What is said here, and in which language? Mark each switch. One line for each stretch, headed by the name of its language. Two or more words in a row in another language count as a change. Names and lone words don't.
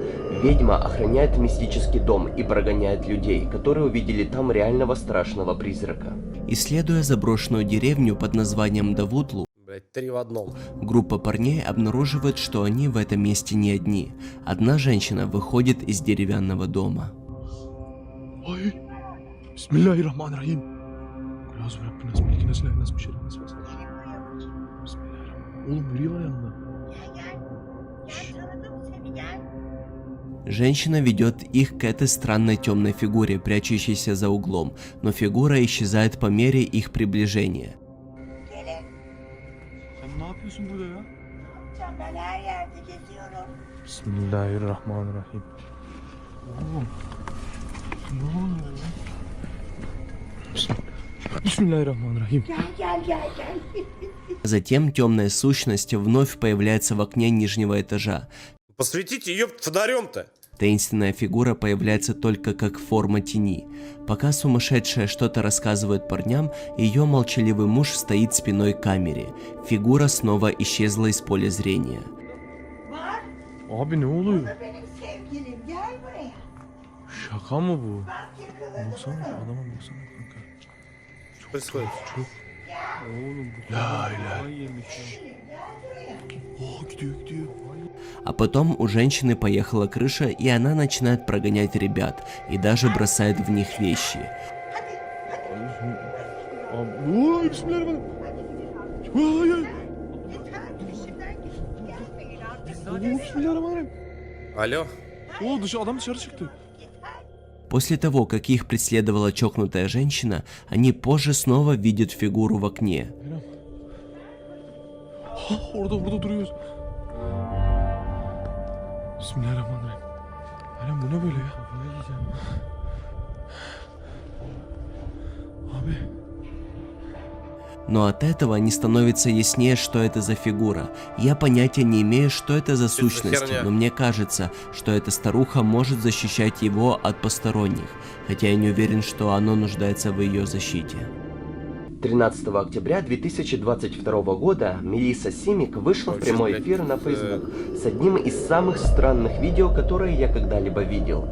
Russian: Ведьма охраняет мистический дом и прогоняет людей, которые увидели там реального страшного призрака. Исследуя заброшенную деревню под названием Давутлу, Блядь, 3 в одном. группа парней обнаруживает, что они в этом месте не одни. Одна женщина выходит из деревянного дома.
Arabic: Bismillahirrahmanirrahim. قل أعوذ برب الناس، ملك الناس، إله الناس، من شر الناس، بسم الله الرحمن الرحيم.
Turkish: Oğlum nereye var yanında?
Russian: Женщина ведет их к этой странной темной фигуре, прячущейся за углом, но фигура исчезает по мере их приближения.
Turkish: Sen ne yapıyorsun burada ya? Ben her yerde geziyorum.
Arabic: Bismillahirrahmanirrahim.
Turkish: Oğlum. Ne oluyor ya?
Arabic: Bismillahirrahmanirrahim.
Turkish: Gel.
Russian: Затем темная сущность вновь появляется в окне нижнего этажа. Посветите ее фонарем-то. Таинственная фигура появляется только как форма тени. Пока сумасшедшая что-то рассказывает парням, ее молчаливый муж стоит спиной к камере. Фигура снова исчезла из поля зрения.
Turkish: Abi ne oluyor? Benim sevgilim gel buraya. Şaka mı bu? Bak yakaladım. Baksana şu adama baksana kanka.
Russian: Что происходит?
Turkish: Oğlum bu
Arabic: لا إله
Turkish: yemiş ya. О, gidiyor.
Russian: А потом у женщины поехала крыша, и она начинает прогонять ребят, и даже бросает в них вещи.
Turkish: Abi, ooo bismillahirrahmanirrahim. Hayır.
Arabic: Oo, bismillahirrahmanirrahim.
Russian: Алло?
Turkish: Oo adam dışarı çıktı.
Russian: После того, как их преследовала чокнутая женщина, они позже снова видят фигуру в окне.
Turkish: Orada duruyoruz.
Arabic: Bismillahirrahmanirrahim.
Turkish: Alem bu ne böyle ya? Kafayı yiyeceğim. Abi.
Russian: Но от этого не становится яснее, что это за фигура. Я понятия не имею, что это за сущности, херня. но мне кажется, что эта старуха может защищать его от посторонних, хотя я не уверен, что оно нуждается в ее защите. 13 октября 2022 года Мелисса Симик вышла в прямой эфир на Facebook с одним из самых странных видео, которые я когда-либо видел.